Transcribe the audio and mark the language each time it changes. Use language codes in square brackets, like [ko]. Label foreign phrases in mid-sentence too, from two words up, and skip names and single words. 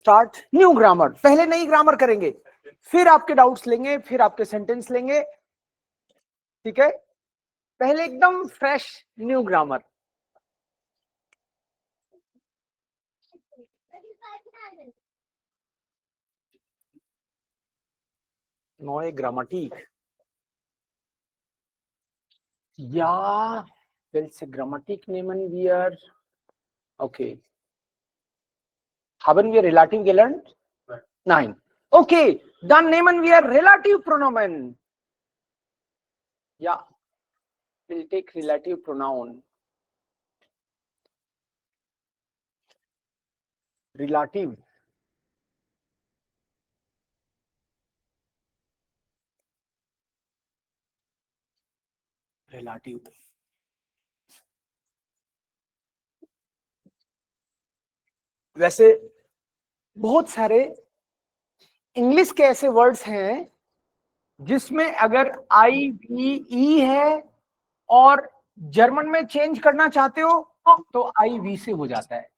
[en] start new grammar. [hi] पहले नई ग्रामर करेंगे, फिर आपके डाउट्स लेंगे, फिर आपके सेंटेंस लेंगे, ठीक है। पहले एकदम [en] fresh new grammar. [de] neue Grammatik. Ja, welche Grammatik nehmen wir? Okay. Haben wir relativ gelernt? Nein. Okay, dann nehmen wir Relativpronomen. Ja, [en] we'll take relative pronoun. Relative. Relative. [hi] वैसे बहुत सारे इंग्लिश के ऐसे वर्ड्स हैं जिसमें अगर आई वी ई है और जर्मन में चेंज करना चाहते हो तो आई वी से हो जाता है।